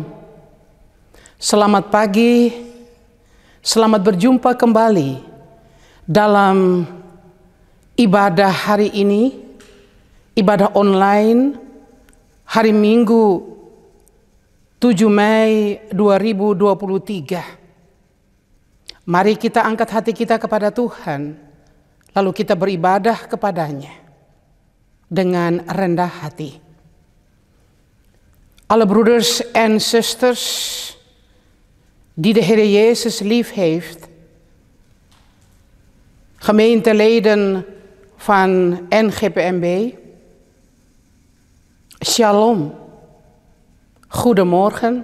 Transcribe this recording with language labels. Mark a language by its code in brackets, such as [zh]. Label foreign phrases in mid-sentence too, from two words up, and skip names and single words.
[id] Selamat pagi, selamat berjumpa kembali dalam ibadah hari ini, ibadah online hari Minggu 7 Mei 2023. Mari kita angkat hati kita kepada Tuhan, lalu kita beribadah kepadanya dengan rendah hati. [nl] Alle broeders en zusters die de Heer Jezus lief heeft, gemeenteleden van NGPMB, Shalom, goedemorgen.